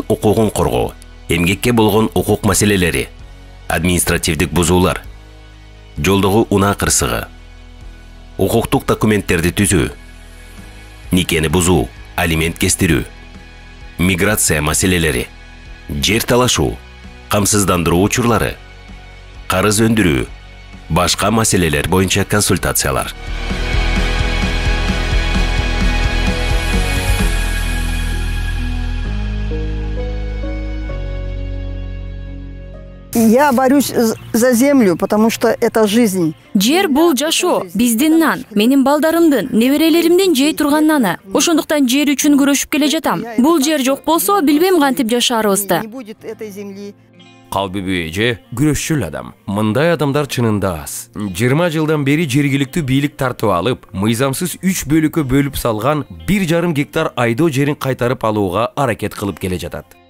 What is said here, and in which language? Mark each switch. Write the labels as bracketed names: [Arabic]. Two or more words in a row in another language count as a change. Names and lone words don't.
[Kyrgyz] укугун коргоо, эмгекке болгон укук маселелери, административдик бузуулар, жолдогу унаа кырсыгы, укуктук документтерди түзүү, никени бузуу, алимент кестирүү, миграция маселелери, жер талашуу, камсыздандыруу учурлары, карыз өндүрүү, башка маселелер боюнча консультациялар. [Russian] Я борюсь за землю, потому что это жизнь. [Kyrgyz] Жер бул жашоо, биздин нан, менин балдарымдын, неберелеримдин жей турган наны. Ошондуктан жер үчүн күрөшүп келе жатам. Бул жер жок болсо, билбейм кантип жашаарыбызды. Калбибү эже күрөшчүл адам. Мындай адамдар чынында аз. 20 жылдан бери жергиликтүү бийлик тартып алып, мыйзамсыз 3 бөлүккө бөлүп салган 1,5 гектар айдоо жерин кайтарып алууга аракет кылып келе жатат.